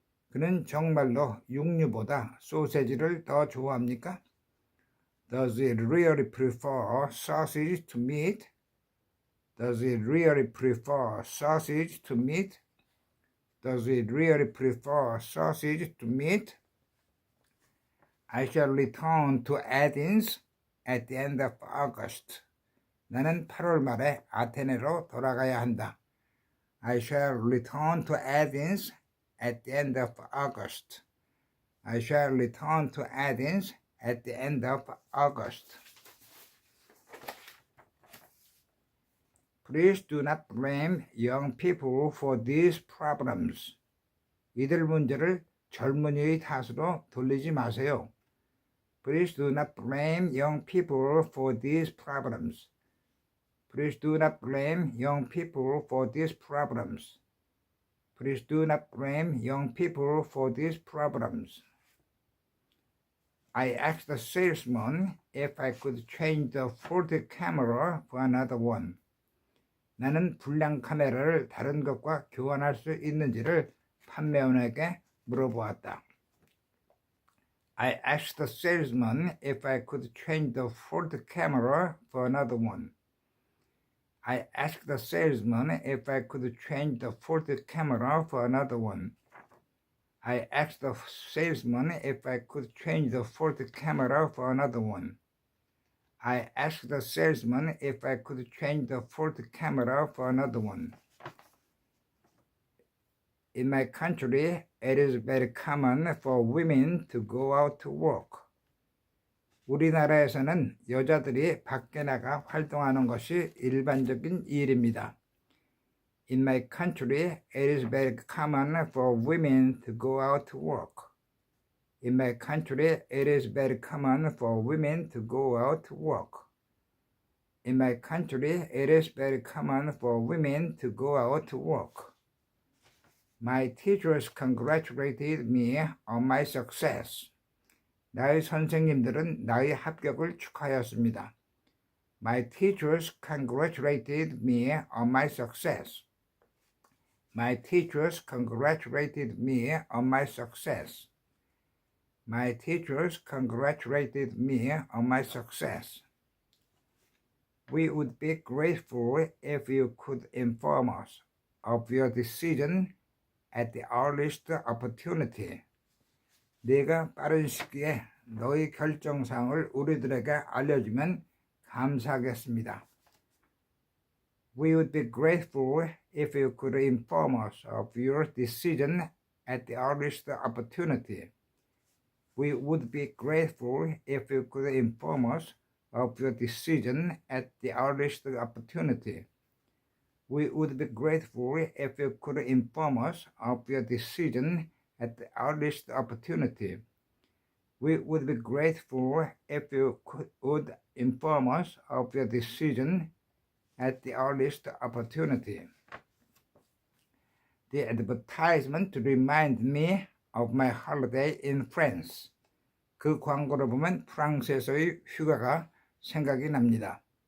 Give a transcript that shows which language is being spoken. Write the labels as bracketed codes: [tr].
[ko] 그는 정말로 육류보다 소세지를 더 좋아합니까? [en] Does he really prefer sausage to meat? Does he really prefer sausage to meat? Does he really prefer sausage to meat? I shall return to Athens at the end of August. [ko] 나는 8월 말에 아테네로 돌아가야 한다. [en] I shall return to Athens at the end of August. I shall return to Athens at the end of August. Please do not blame young people for these problems. [ko] 이들 문제를 젊은이의 탓으로 돌리지 마세요. [en] Please do not blame young people for these problems. Please do not blame young people for these problems. Please do not blame young people for these problems. I asked the salesman if I could change the faulty camera for another one. [ko] 나는 불량 카메라를 다른 것과 교환할 수 있는지를 판매원에게 물어보았다. [en] I asked the salesman if I could change the faulty camera for another one. I asked the salesman if I could change the faulty camera for another one. I asked the salesman if I could change the faulty camera for another one. I asked the salesman if I could change the faulty camera for another one. In my country, it is very common for women to go out to work. [ko] 우리나라에서는 여자들이 밖에 나가 활동하는 것이 일반적인 일입니다. [en] In my country, it is very common for women to go out to work. In my country, it is very common for women to go out to work. In my country, it is very common for women to go out to work. My teachers congratulated me on my success. [ko] 나의 선생님들은 나의 합격을 축하하였습니다. [en] My teachers congratulated me on my success. My teachers congratulated me on my success. My teachers congratulated me on my success. We would be grateful if you could inform us of your decision at the earliest opportunity. [ko] 네가 빠른 시기에 너희 결정사항을 우리들에게 알려주면 감사하겠습니다. [en] We would be grateful if you could inform us of your decision at the earliest opportunity. We would be grateful if you could inform us of your decision at the earliest opportunity. We would be grateful if you could inform us of your decision at the earliest opportunity. We would be grateful if you would inform us of your decision at the earliest opportunity. The advertisement reminded me of my holiday in France. [ko] 그 광고를 보면 프랑스에서의 휴가가 생각이 납니다.